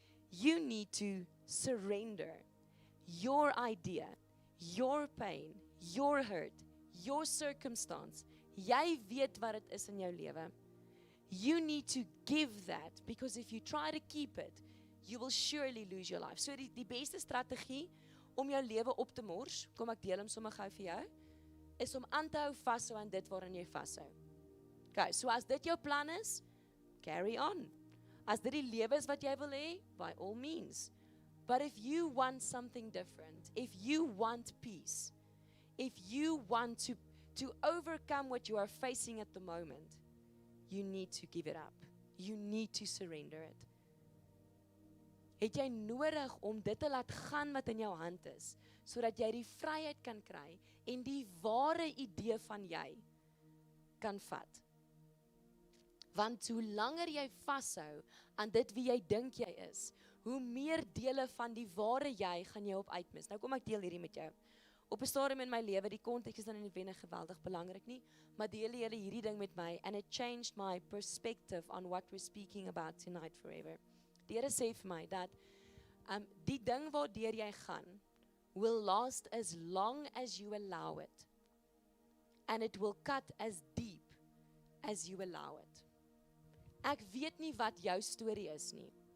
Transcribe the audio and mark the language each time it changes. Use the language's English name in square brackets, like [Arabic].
[English] You need to surrender your idea, your pain, your hurt, your circumstance. [Afrikaans] Jy weet wat dit is in jou lewe. [English] You need to give that, because if you try to keep it, you will surely lose your life. [Afrikaans] So die beste strategie om jou lewe op te mors, kom ek deel hom sommer gou vir jou, is om aan te hou vashou aan dit waarin jy vashou. Okay, so as dit jou plan is, [English] carry on. [Afrikaans] As dit die lewe is wat jy wil hê, [English] by all means. But if you want something different, if you want peace, if you want to overcome what you are facing at the moment, you need to give it up. You need to surrender it. [Afrikaans] Het jy nodig om dit te laat gaan wat in jou hand is, sodat jy die vryheid kan kry en die ware idee van jy kan vat. Want hoe langer jy vashou aan dit wie jy dink jy is, hoe meer dele van die ware jy gaan jy op uitmis. Nou kom ek deel hierdie met jou. Op 'n stadium in my lewe, die konteks is dan nie noodwendig geweldig belangrik nie, maar deel julle hierdie ding met my, [English] and it changed my perspective on what we're speaking about tonight forever. [Afrikaans] Die Here sê vir my dat die ding waardeur jy gaan [English] will last as long as you allow it, and it will cut as deep as you allow it. [Afrikaans] Ek weet nie wat jou storie is nie.